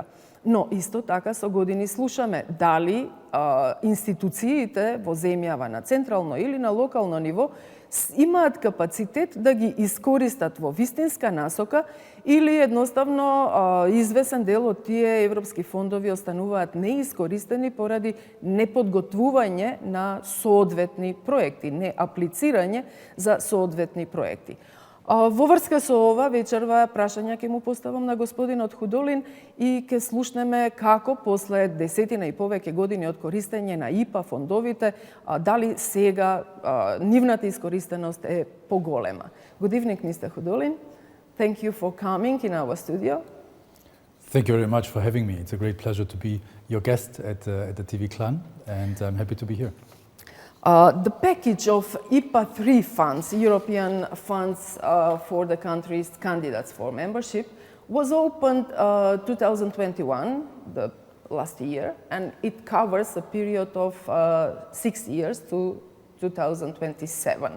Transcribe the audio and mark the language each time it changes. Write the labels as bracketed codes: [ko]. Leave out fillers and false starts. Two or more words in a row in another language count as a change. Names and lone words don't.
[mk] Но исто така со години слушаме дали институциите во земјава на централно или на локално ниво имаат капацитет да ги искористат во вистинска насока или едноставно извесен дел од тие европски фондови остануваат неискористени поради неподготвување на соодветни проекти, не аплицирање за соодветни проекти. Во врска со ова вечерва прашања ќе му поставам на господинот Худолин и ќе слушнеме како после десетина и повеќе години од користење на ИПА фондовите, дали сега нивната искористеност е поголема. [en] Good evening, Mr. Hudolin. Thank you for coming in our studio. Thank you very much for having me. It's a great pleasure to be your guest at the TV Klan, and I'm happy to be here. The package of ИПА-3 funds, European funds for the countries candidates for membership, was opened 2021, the last year, and it covers a period of 6 years to 2027.